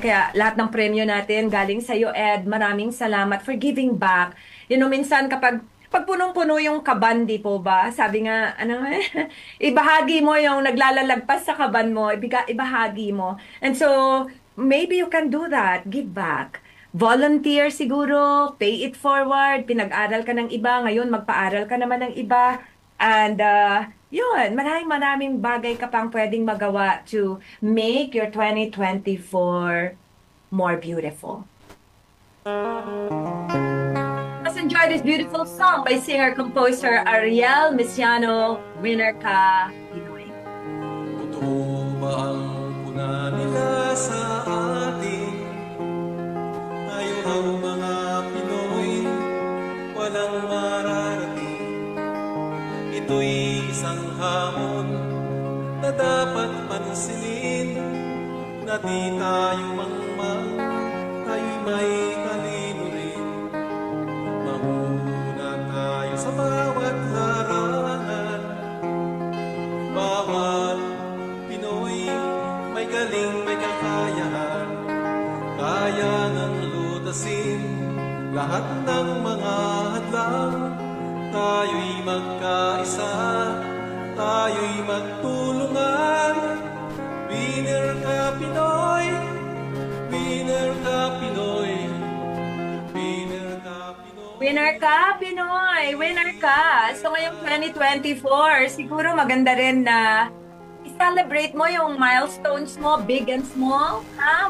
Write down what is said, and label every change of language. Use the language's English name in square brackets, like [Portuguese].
[Filipino] Kaya lahat ng premyo natin galing sa'yo, Ed. Maraming salamat [English] for giving back. You know, [Filipino] minsan kapag pag punong-puno yung kaban, di po ba? Sabi nga, ano, ibahagi mo yung naglalalagpas sa kaban mo, ibahagi mo. [English] And so, maybe you can do that. Give back. [Filipino] Volunteer siguro, [English] pay it forward, [Filipino] pinag-aral ka ng iba, ngayon magpa-aral ka naman ng iba. And, yun, maraming bagay ka pang pwedeng magawa [English] to make your 2024 more beautiful. Let's enjoy this beautiful song by singer-composer Ariel Mesiano, Winner Ka Pinoy. [Filipino] Totoo ba ang puna nila sa atin? Tayo raw mga Pinoy, walang mararating. Ito'y isang hamon na dapat pansinin, na di tayo mangmang, tayo'y may talino rin. Mahuna tayo sa bawat larangan. Bawat Pinoy may galing, may kakayahan, kaya nang lutasin lahat ng mga hadlang. Tayo'y magkaisa, tayo'y magtulungan. Winner Ka Pinoy, Winner Ka Pinoy, Winner Ka Pinoy. Winner Ka Pinoy! Winner ka! So ngayong 2024, siguro maganda rin na i-celebrate mo yung milestones mo, big and small. Ha?